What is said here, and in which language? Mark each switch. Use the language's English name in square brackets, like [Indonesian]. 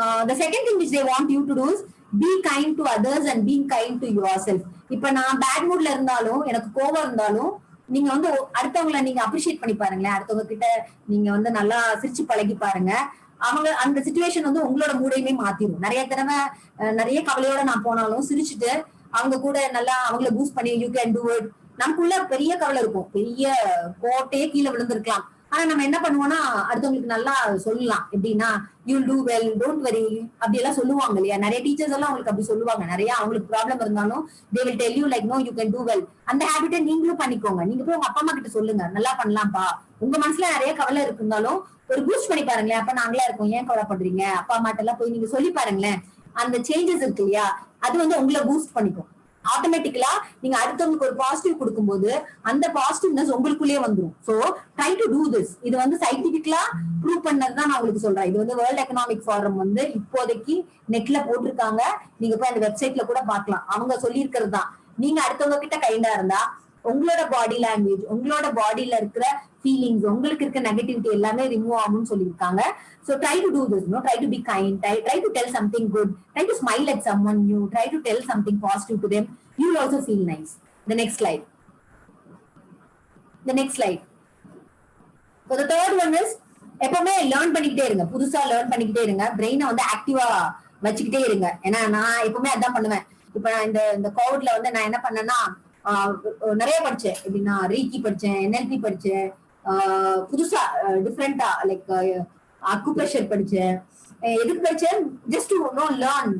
[English] The second thing which they want you to do is be kind to others and being kind to yourself. [Tamil] இப்ப நான் bad மூட்ல இருந்தாலும் எனக்கு கோவம் இருந்தாலும் நீங்க வந்து அடுத்தவங்களை நீங்க அப்ரிஷியேட் பண்ணி பாருங்களேன். அடுத்தவங்க கிட்ட நீங்க வந்து நல்லா சிரிச்சு பழகி பாருங்க. அவங்க அந்த சிச்சுவேஷன் வந்து உங்களோட மூடையுமே மாத்திரும். நிறைய தடவை நிறைய கவலையோட நான் போனாலும் சிரிச்சுட்டு அவங்க கூட நல்லா அவங்கள பூஸ்ட் பண்ணி [English] You can do it. [Tamil] நமக்குள்ள பெரிய கவலை இருக்கும், பெரிய கோட்டையே கீழே விழுந்திருக்கலாம். ஆனா நம்ம என்ன பண்ணுவோம்னா அடுத்தவங்களுக்கு நல்லா சொல்லலாம். எப்படின்னா [English] you do well, don't worry [Tamil] அப்படி எல்லாம் சொல்லுவாங்க இல்லையா. நிறைய டீச்சர்ஸ் எல்லாம் அவங்களுக்கு அப்படி சொல்லுவாங்க. நிறைய அவங்களுக்கு ப்ராப்ளம் இருந்தாலும் [English] they will tell you like no you can do well. [Tamil] அந்த ஹேபிட்டை நீங்களும் பண்ணிக்கோங்க. நீங்க போய் உங்க அப்பா அம்மா கிட்ட சொல்லுங்க நல்லா பண்ணலாம்ப்பா. உங்க மனசுல நிறைய கவலை இருந்தாலும் ஒரு பூஸ்ட் பண்ணி பாருங்களேன். அப்ப நாங்களா இருக்கோம், ஏன் கவலைப்படுறீங்க, அப்பா அம்மாட்ட எல்லாம் போய் நீங்க சொல்லி பாருங்களேன். அந்த சேஞ்சஸ் இருக்கு இல்லையா, அது வந்து உங்களை பூஸ்ட் பண்ணிக்கும். ஆட்டோமேட்டிக்கலா நீங்க அடுத்தவங்களுக்கு ஒரு பாசிட்டிவ் கொடுக்கும்போது அந்த பாசிட்டிவ்னஸ் உங்களுக்குள்ளேயே வந்துடும். [English] So try to do this. [Tamil] இது வந்து சயின்டிபிக்கலா ப்ரூவ் பண்ணதுதான் நான் உங்களுக்கு சொல்றேன். இது வந்து வேர்ல்ட் எக்கனாமிக் ஃபாரம் வந்து இப்போதைக்கு நெட்ல போட்டிருக்காங்க. நீங்க போய் அந்த வெப்சைட்ல கூட பார்க்கலாம். அவங்க சொல்லி இருக்கிறது தான். நீங்க அடுத்தவங்க கிட்ட கைண்டா இருந்தா உங்களோட பாடி லாங்குவேஜ், உங்களோட பாடியில இருக்கிற ஃபீலிங்ஸ், உங்களுக்கு இருக்க நெகட்டிவிட்டி எல்லாமே ரிமூவ் ஆகும்னு சொல்லியிருக்காங்க. [English] So try to do this, try to be kind, try to tell something good, try to smile at someone new, try to tell something positive to them. You will also feel nice. The next slide. So the third one is [Tamil] எப்பவுமே learn பண்ணிக்கிட்டே இருங்க. புதுசா learn பண்ணிக்கிட்டே இருங்க. பிரெயினை வந்து ஆக்டிவா வச்சுக்கிட்டே இருங்க. ஏன்னா நான் எப்பவுமே அதான் பண்ணுவேன். இப்ப நான் இந்த கோவிட்ல வந்து நான் என்ன பண்ணேன்னா நிறைய படிச்சேன். எப்படின்னா ரீக்கி படிச்சேன், NLP படிச்சேன், புதுசா டிஃப்ரெண்டா லைக் அக்குப்ரெஷர் படிச்சேன். எதுக்கு படிச்சேன்? [English] Just to learn.